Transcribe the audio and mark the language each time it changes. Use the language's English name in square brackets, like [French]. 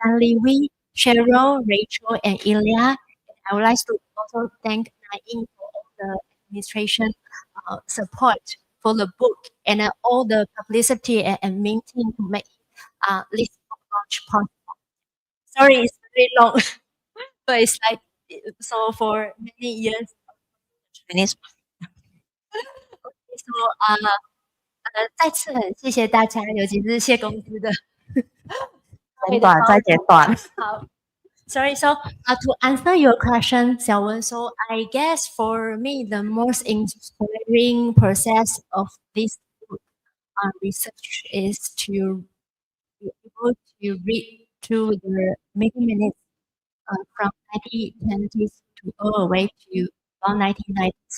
[English] Stanley Wee, Cheryl, Rachel, and Ilya. And I would like to also thank Nain for all the administration support for the book and all the publicity and meeting to make this book launch possible. Sorry, it's very long, but it's like so for many years. Chinese. [Chinese] So 再次很谢谢大家，尤其是谢公司的简短再简短。好。 [English] Sorry, so to answer your question, Xiaowen, so I guess for me, the most inspiring process of this book research is to be able to read through the many minutes from 1920s to all the way to about 1990s.